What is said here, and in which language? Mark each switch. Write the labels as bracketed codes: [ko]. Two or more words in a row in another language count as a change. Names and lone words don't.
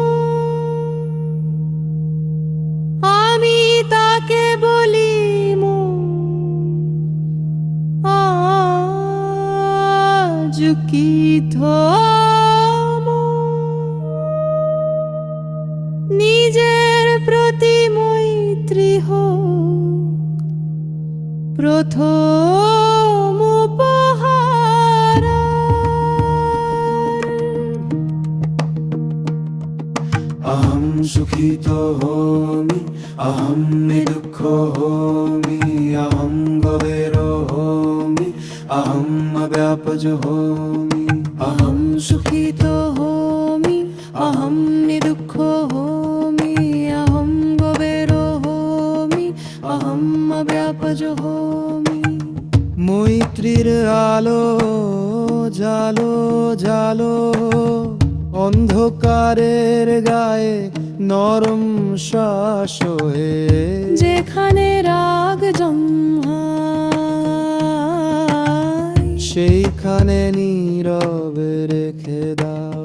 [bn] আমি তাকে বলি আজ কি থামো, নিজের প্রতি মৈত্রী হোক প্রথম উপহার। [pi] अहं सुखितो होमि, अहं निदुःखो होमि, अहं गवेरो होमि, अहं अव्यापजो होमि। अहं सुखितो होमि, अहं निदुःखो होमि, अहं गवेरो होमि, अहं अव्यापजो होमि। [bn] মৈত্রীর আলো জালো জালো, অন্ধকারের গায়ে নরম শ্বাস হয়ে। যেখানে রাগ জন্মায় সেইখানে নীরবে রেখে দাও।